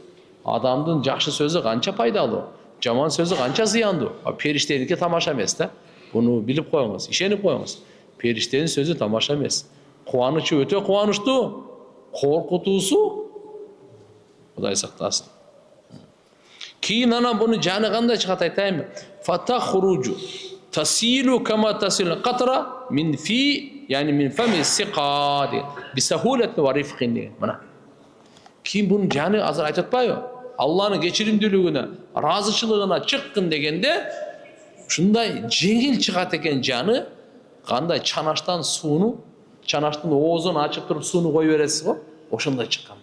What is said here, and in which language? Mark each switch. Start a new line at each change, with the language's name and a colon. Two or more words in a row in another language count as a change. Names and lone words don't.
Kyrgyz: Адамдын жакшы сөзү канча пайдалуу, жаман сөзү канча зыяндуу. Периштеники тамаша эмес да. Буну билип коюңуз, ишенип коюңуз. Периштенин сөзү тамаша эмес. Кубанычы өтө кубанычтуу, коркутуусу Кудай сактасын. Кийин анан буну жаны кандай чыгат айтайынбы?
Arabic: فتخرج تسيل كما تسيل قطرة من في، يعني من فم السقاء بسهولة ورفق деген.
Kyrgyz: Мына. Кийин буну жаны азыр айтып атпайбы? Алланын кечиримдүүлүгүнө, разычылыгына чыккын дегенде ушундай жеңил чыгат экен жаны. Кандай чанаштан сууну, чанаштын оозун ачып туруп сууну кое бересиз го, ошондой чыккандай.